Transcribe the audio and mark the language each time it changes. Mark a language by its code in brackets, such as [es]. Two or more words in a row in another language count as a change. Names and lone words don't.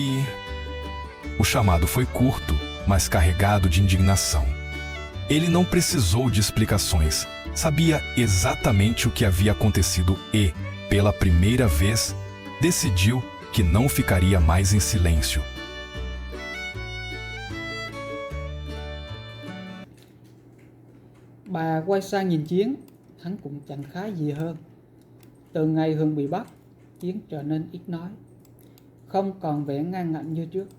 [pt] O chamado foi curto, mas carregado de indignação. Ele não precisou de explicações. Sabia exatamente o que havia acontecido e, pela primeira vez, decidiu que não ficaria mais em silêncio. [vi] Bà quay sang nhìn Chiến, hắn cũng chẳng khá gì hơn. Từ ngày Hương bị bắt, Chiến trở nên ít nói, không còn vẻ ngang ngạnh như trước.